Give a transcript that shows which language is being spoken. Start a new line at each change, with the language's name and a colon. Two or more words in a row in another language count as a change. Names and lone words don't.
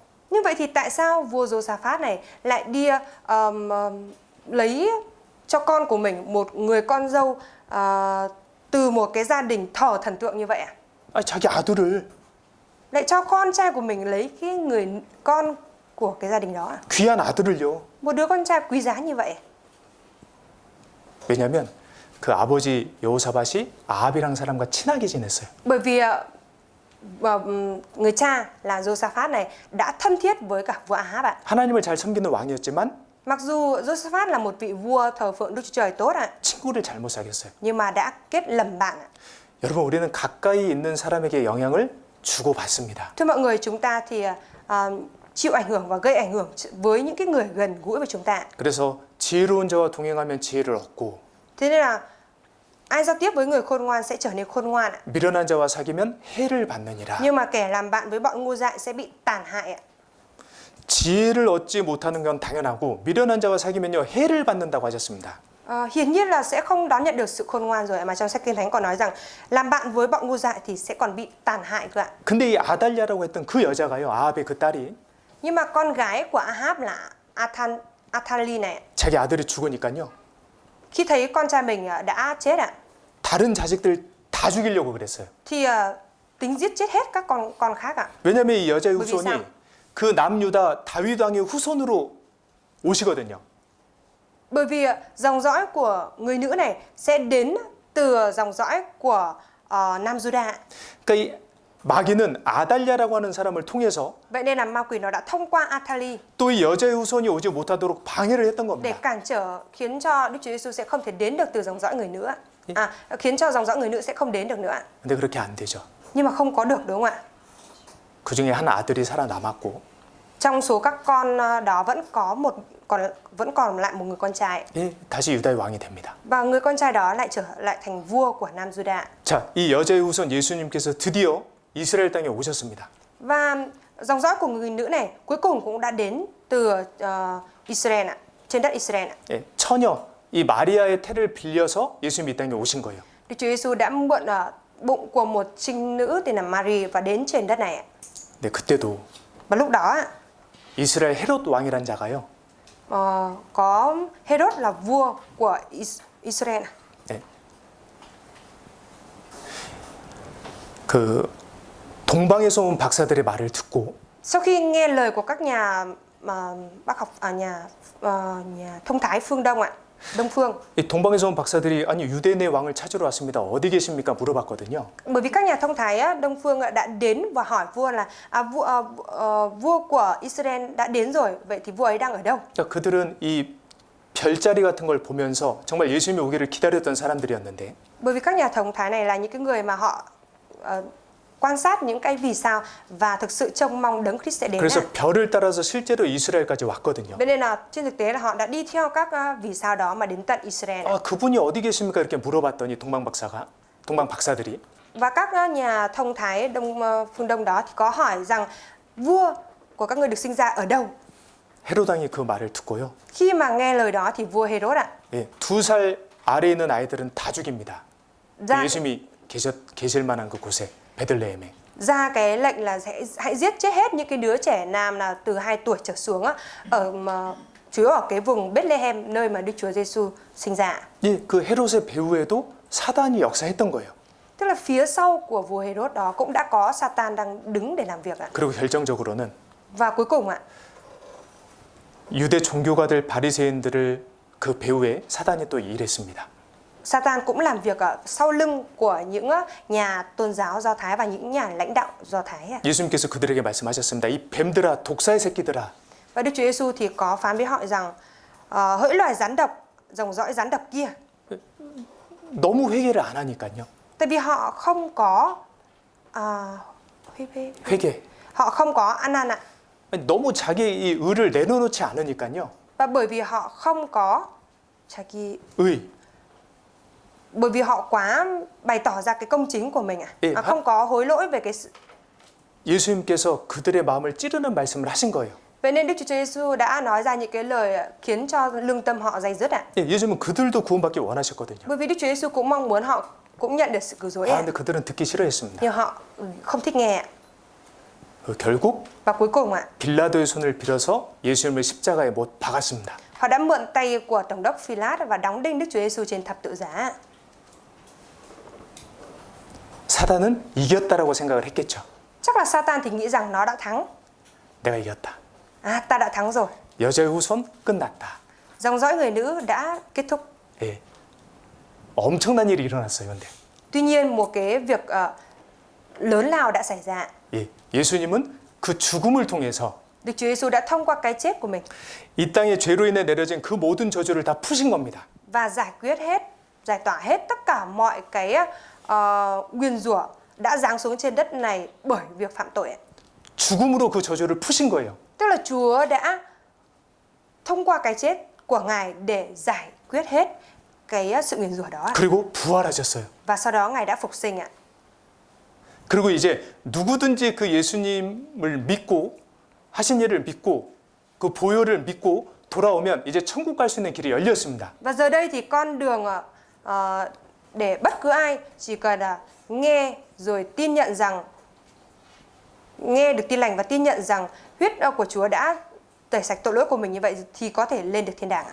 Vietnamese: Như vậy thì tại sao vua Josaphat này lại đi lấy cho con của mình một người con dâu từ một cái gia đình thờ thần tượng như vậy ạ?
Korean: 아, 자기 아들을
Vietnamese: Lại cho con trai của mình lấy cái người con của cái gia đình đó ạ?
Korean: 귀한 아들을요.
Vietnamese: Một đứa con trai quý giá như vậy.
Korean: 왜냐하면 그 아버지 여호사밧이 아합이랑 사람과 친하게 지냈어요.
Vietnamese: Bởi vì người cha là Josaphat này đã thân thiết với cả vua Ahab ạ.
Korean: 하나님을 잘 섬기는 왕이었지만
Vietnamese: Mặc dù Josaphat là một vị vua thờ phượng Đức Chúa Trời tốt ạ,
Korean: 친구를 잘못 사귀었어요.
Vietnamese: nhưng mà đã kết lầm bạn ạ.
Korean: 여러분 우리는 가까이 있는 사람에게 영향을 주고받습니다.
Vietnamese: Thưa mọi người, chúng ta thì chịu ảnh hưởng và gây ảnh hưởng với những cái người gần gũi với chúng ta.
Korean: 그래서 지혜로운 자와 동행하면 지혜를 얻고
Vietnamese: Thế nên là ai giao tiếp với người khôn ngoan sẽ trở nên khôn ngoan ạ.
Korean: 미련한 자와 사귀면 해를 받느니라.
Vietnamese: Nhưng mà kẻ làm bạn với bọn ngu dại sẽ bị tàn hại ạ.
Korean: 지혜를 얻지 못하는 건 당연하고 미련한 자와 사귀면요 해를 받는다고 하셨습니다.
Vietnamese: Hiển nhiên là sẽ không đón nhận được sự khôn ngoan rồi, mà trong sách Kinh Thánh còn nói rằng làm bạn với bọn ngu dại thì sẽ còn bị tàn hại cơ ạ.
Korean: 근데 이 아달랴라고 했던 그 여자가요, 아합의 그 딸이
Vietnamese: Nhưng mà con gái của Ahab là Athali này,
Korean: 자기 아들이 죽으니까요
Vietnamese: khi thấy con trai mình đã chết ạ,
Korean: 다른 자식들 다 죽이려고 그랬어요.
Vietnamese: thì tính giết chết hết các con khác ạ.
Korean: 왜냐하면 이 여자의
Vietnamese: bởi vì
Korean: 후손이
Vietnamese: sao?
Korean: 그 남유다 다윗 왕의 후손으로 오시거든요.
Vietnamese: Bởi vì dòng dõi của người nữ này sẽ đến từ dòng dõi của Nam Juda.
Korean: 그러니까 이 마귀는 아달랴라고 하는 사람을 통해서
Vietnamese: Vậy nên là ma quỷ nó đã thông qua Athali
Korean: 또 이 여자의 후손이 오지 못하도록 방해를 했던
Vietnamese: để
Korean: 겁니다.
Vietnamese: cản trở, khiến cho Đức Chúa Giêsu sẽ không thể đến được từ dòng dõi người nữ. Khiến cho dòng dõi người nữ sẽ không đến được nữa.
Korean: 근데 그렇게 안 되죠.
Vietnamese: Nhưng mà không có được, đúng không ạ?
Korean: 그 중에 한 아들이 살아남았고
Vietnamese: Trong số các con đó vẫn còn lại một người con trai,
Korean: 예, 다시 유다의 왕이 됩니다.
Vietnamese: và người con trai đó lại trở lại thành vua của Nam Juda.
Korean: 자, 이 여자의 후손 예수님께서 드디어 이스라엘 땅에 오셨습니다.
Vietnamese: Và dòng dõi của người nữ này cuối cùng cũng đã đến từ Israel ạ, trên đất Israel ạ.
Korean: 예, 처녀 이 마리아의 태를 빌려서 예수님이 이 땅에 오신 거예요.
Vietnamese: Đức Chúa Giêsu đã mượn bụng của một trinh nữ tên là Mary và đến trên đất này ạ.
Korean: 네, 그때도
Vietnamese: Và lúc đó ạ,
Korean: 이스라엘 헤롯 왕이란 자가요.
Vietnamese: có Herod là vua của Israel.
Korean: 네. 그 동방에서 온 박사들의 말을 듣고
Vietnamese: Sau khi nghe lời của các nhà bác học nhà thông thái phương Đông ạ, Đông phương,
Korean: 이 동방에서 온 박사들이 아니 유대 내 왕을 찾으러 왔습니다. 어디 계십니까? 물어봤거든요.
Vietnamese: bởi vì các nhà thông thái Đông phương đã đến và hỏi vua là vua của Israel đã đến rồi, vậy thì vua ấy đang ở đâu?
Korean: 그러니까 그들은 이 별자리 같은 걸 보면서 정말 예수님이 오기를 기다렸던 사람들이었는데
Vietnamese: Bởi vì các nhà thông thái này là những cái người mà họ quan sát những cái vì sao và thực sự trông mong Đấng Christ sẽ đến.
Korean: 그래서 별을 따라서 실제로 이스라엘까지 왔거든요.
Vietnamese: Vậy nên là trên thực tế là họ đã đi theo các vì sao đó mà đến tận Israel.
Korean: 아, 그분이 어디 계십니까? 이렇게 물어봤더니 동방 박사들이
Vietnamese: Và các nhà thông thái phương Đông đó thì có hỏi rằng vua của các người được sinh ra ở đâu.
Korean: 헤롯 왕이 그 말을 듣고요.
Vietnamese: Khi mà nghe lời đó thì vua Herod ạ,
Korean: 예, 2살 아래에 있는 아이들은 다 죽입니다.
Vietnamese: ra
Korean: 예수님이 계실 만한 그 곳에 베들레헴에.
Vietnamese: ra cái lệnh là hãy giết chết hết những cái đứa trẻ nam là từ 2 tuổi trở xuống á, chủ yếu ở cái vùng Bethlehem nơi mà Đức Chúa Giêsu sinh ra.
Korean: 예, 그 헤롯의 배후에도 사단이 역사했던 거예요.
Vietnamese: Tức là phía sau của vua Herod đó cũng đã có Satan đang đứng để làm việc ạ.
Korean: 그리고 결정적으로는
Vietnamese: Và cuối cùng ạ,
Korean: 유대 종교가들 바리새인들을 그 배후에 사단이 또 일했습니다.
Vietnamese: Satan cũng làm việc ở sau lưng của những nhà tôn giáo Do Thái và những nhà lãnh đạo Do Thái ạ.
Korean: 예수님께서 그들에게 말씀하셨습니다. 이 뱀들아, 독사의 새끼들아.
Vietnamese: Và Đức Chúa Giêsu thì có phán với họ rằng hỡi loài rắn độc, dòng dõi rắn độc kia.
Korean: 너무 회개를 안 하니까요.
Vietnamese: Tại vì họ không có
Korean: 회개.
Vietnamese: họ không có ăn năn ạ.
Korean: 아니, 너무 자기의 이 의를 내려놓지 않으니까요.
Vietnamese: Và bởi vì họ không có
Korean: 의.
Vietnamese: bởi vì họ quá bày tỏ ra cái công chính của mình không có hối lỗi về cái sự.
Korean: 예수님께서 그들의 마음을 찌르는 말씀을 하신 거예요.
Vietnamese: Vậy nên Đức Chúa Giêsu đã nói ra những cái lời khiến cho lương tâm họ day dứt ạ.
Korean: 예, 예수님은 그들도 구원받기 원하셨거든요.
Vietnamese: Bởi vì Đức Chúa Giêsu cũng mong muốn họ cũng nhận được sự cứu rỗi ạ.
Korean: 근데 그들은 듣기 싫어했습니다.
Vietnamese: Nhưng họ không thích nghe ạ.
Korean: 결국
Vietnamese: Và cuối cùng ạ,
Korean: 빌라도의 손을 빌어서 예수님을 십자가에 못 박았습니다.
Vietnamese: họ đã mượn tay của tổng đốc Phi-lát và đóng đinh Đức Chúa Giêsu trên thập tự giá.
Korean: 사단은 이겼다라고 생각을 했겠죠.
Vietnamese: Chắc là Satan thì nghĩ rằng nó đã thắng.
Korean: 내가 이겼다.
Vietnamese: Ta đã thắng rồi.
Korean: 여자의 후손 끝났다.
Vietnamese: Dòng dõi người nữ đã kết thúc.
Korean: 예. 엄청난 일이 일어났어요. 근데
Vietnamese: Tuy nhiên một cái việc lớn lao đã xảy ra.
Korean: 예. 예수님은 그 죽음을 통해서
Vietnamese: Đức Chúa Giêsu đã thông qua cái chết của mình
Korean: 이 땅에 죄로 인해 내려진 그 모든 저주를 다 푸신 겁니다.
Vietnamese: và giải tỏa hết tất cả mọi cái nguyền rủa đã giáng xuống trên đất này bởi việc phạm tội.
Korean: 죽음으로 그 저주를 푸신 거예요.
Vietnamese: Tức là Chúa đã thông qua cái chết của Ngài để giải quyết hết cái sự nguyền rủa đó.
Korean: 그리고 부활하셨어요.
Vietnamese: Và sau đó Ngài đã phục sinh ạ.
Korean: 그리고 이제 누구든지 그 예수님을 믿고 하신 일을 믿고 그 보혈을 믿고 돌아오면 이제 천국 갈 수 있는 길이 열렸습니다.
Vietnamese: Và giờ đây thì con đường để bất cứ ai chỉ cần nghe rồi tin nhận rằng nghe được tin lành và tin nhận rằng huyết của Chúa đã tẩy sạch tội lỗi của mình, như vậy thì có thể lên được thiên đàng ạ.